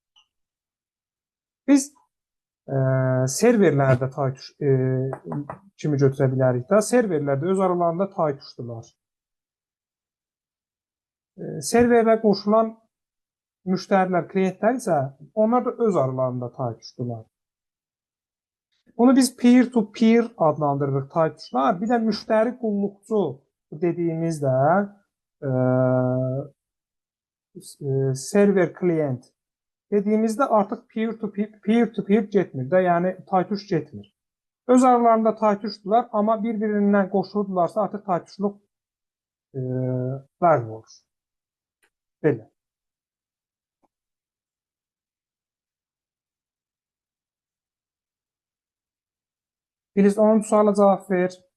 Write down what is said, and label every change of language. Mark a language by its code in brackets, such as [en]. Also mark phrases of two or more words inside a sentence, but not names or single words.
[az] Biz serverlərdə taytuş kimi götürə bilərik də. Serverlərdə öz aralarında taytuşdular. Serverə qoşulan müştərilər, klientlər isə onlar da öz aralarında taytuşdular. Bunu biz peer-to-peer adlandırırıq taytuşlar. Bir də müştəri qulluqçu dediyimiz də server klient dediyimizdə artıq peer-to-peer getmir də, yəni taytuş getmir. Öz aralarında taytuşdular, amma bir-birindən qoşuldularsa artıq taytuşluq ləğv olur. Belə. Filiz, 10-cu suala cavab ver.